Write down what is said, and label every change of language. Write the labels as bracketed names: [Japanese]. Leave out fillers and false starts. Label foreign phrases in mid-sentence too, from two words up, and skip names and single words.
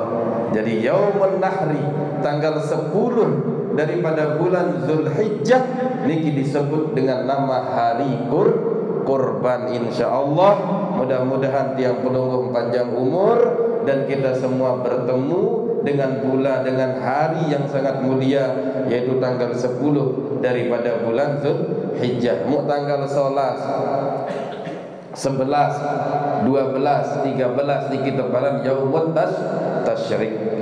[Indonesian] Jadi Yaumun Nahri tanggal 10 daripada bulan Zulhijjah niki disebut dengan nama hari kurban insyaallah. Mudah-mudahan tiang pelungguh panjang umur dan kita semua bertemu dengan bulan dengan hari yang sangat mulia yaitu tanggal 10 daripada bulan Zulhijjah. Mu tanggal 11, 12, 13 di kita paran Yaumut Tasyrik.